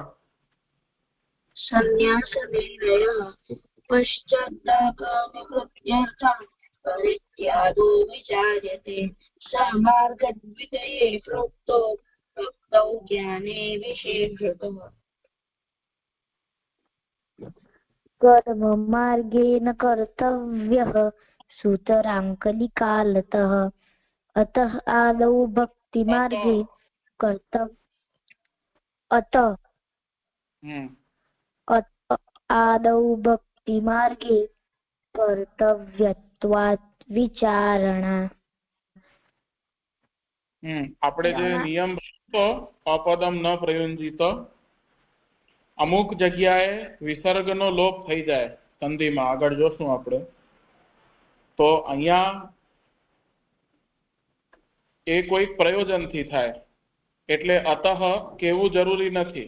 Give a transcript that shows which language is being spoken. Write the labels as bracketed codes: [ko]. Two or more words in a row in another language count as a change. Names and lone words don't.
[sa] संन्यास निर्णय पश्चात्तापनिवृत्त्यर्थं परित्यागो विचार्यते सामार्गद्वितये प्रोक्तौ ज्ञाने विशेषतः कर्म मार्गेण कर्तव्यः सूतराङ्कलिकालतः अतः आदौ भक्ति मार्गे कर्तव्य अत आदौ भक्तिमार्गे कर्तव्यत्वात् विचारणा। [gu] આપણે જે નિયમ તો [sa] अपदम न प्रयुंजीत, [gu] અમુક જગ્યાએ વિસર્ગનો લોપ થઈ જાય સંધિમાં, આગળ જોશું આપણે. તો અહીંયા એ કોઈક પ્રયોજનથી થાય, એટલે અતઃ કેવું જરૂરી નથી.